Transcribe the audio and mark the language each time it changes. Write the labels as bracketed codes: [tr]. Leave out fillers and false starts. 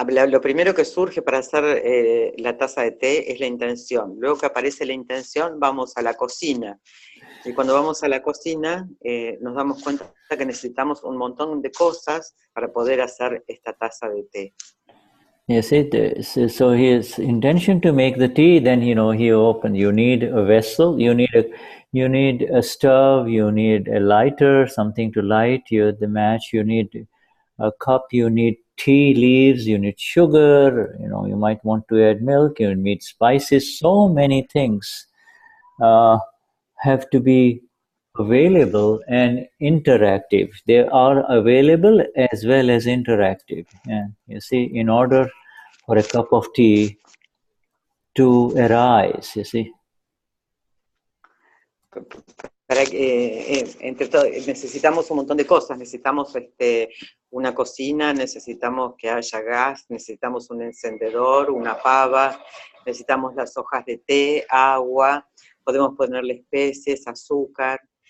[es] Lo primero que surge para hacer la taza de té es la intención. Luego que aparece la intención, vamos a la cocina. Y cuando vamos a la cocina, nos damos cuenta que necesitamos un montón de cosas para poder hacer esta taza de té. [en] Yes, so his intention to make the tea, then he opened. You need a vessel, you need a stove, you need a lighter, something to light the match, you need a cup, you need tea leaves, you need sugar, you might want to add milk, you need spices. So many things have to be available and interactive. They are available as well as interactive. And you see, in order for a cup of tea to arise, you see. [es] Para entre todo, necesitamos un montón de cosas. Necesitamos una cocina, necesitamos que haya gas, necesitamos un encendedor, una pava, necesitamos las hojas de té, agua, podemos ponerle especies, azúcar.